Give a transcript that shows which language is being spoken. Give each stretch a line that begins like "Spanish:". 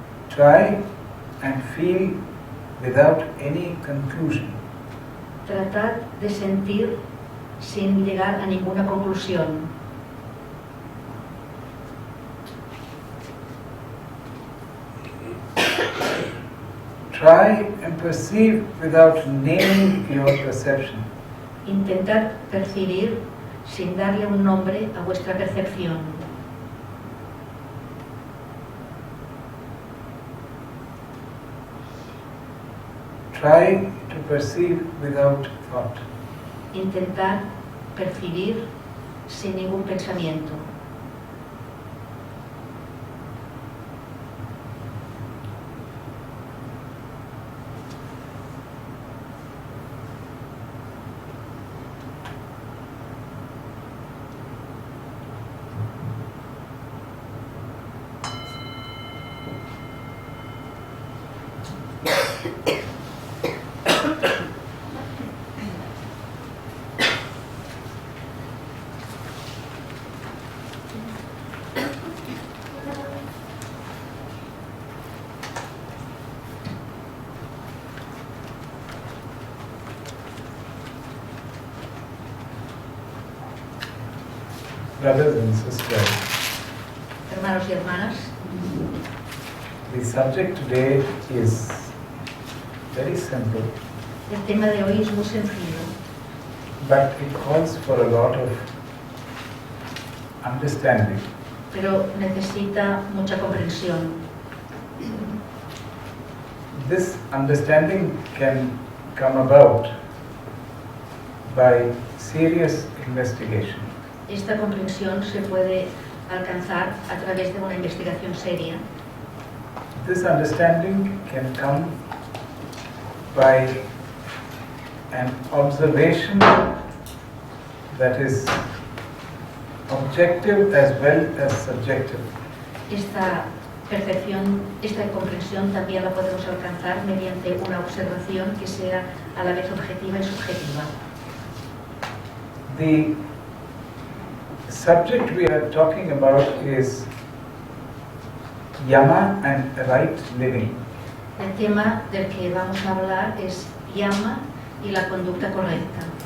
English: Try and feel without any conclusion.
Spanish: Tratad de sentir sin llegar a ninguna conclusión.
English: Try and perceive without naming your perception.
Spanish: Intentad percibir sin darle un nombre a vuestra percepción.
English: Try to perceive without thought.
Spanish: Intentad percibir sin ningún pensamiento.
English: Brothers and sisters,
Spanish: Hermanos y hermanas,
English: the subject today is very simple,
Spanish: el tema de hoy es muy sencillo,
English: but it calls for a lot of understanding.
Spanish: pero necesita mucha comprensión.
English: This understanding can come about by serious investigation.
Spanish: Esta comprensión se puede alcanzar a través de una investigación seria.
English: This understanding can come by an observation that is objective as well as subjective.
Spanish: Esta percepción, esta comprensión también la podemos alcanzar mediante una observación que sea a la vez objetiva y subjetiva.
English: The subject we are talking about is Yama and right living.
Spanish: El tema del que vamos a hablar es Yama y la conducta correcta.